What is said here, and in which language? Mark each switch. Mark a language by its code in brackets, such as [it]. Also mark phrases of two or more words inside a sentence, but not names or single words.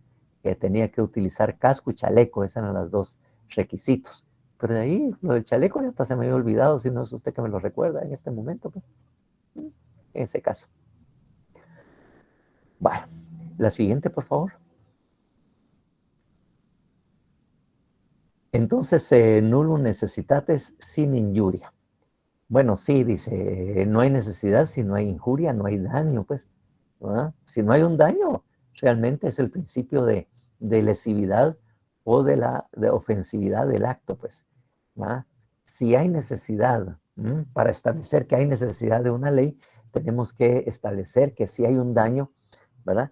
[es] Que tenía que utilizar casco y chaleco, esos eran los dos requisitos. Pero de ahí, lo del chaleco ya hasta se me había olvidado, si no es usted que me lo recuerda en este momento, pues, en ese caso. Bueno, la siguiente, por favor. Entonces, [la] nullum necessitatis sin injuria. [es] Bueno, sí, dice, no hay necesidad si no hay injuria, no hay daño, pues. ¿Verdad? Si no hay un daño, realmente es el principio de lesividad o de ofensividad del acto, pues. ¿Verdad? Si hay necesidad, para establecer que hay necesidad de una ley, tenemos que establecer que si hay un daño, ¿verdad?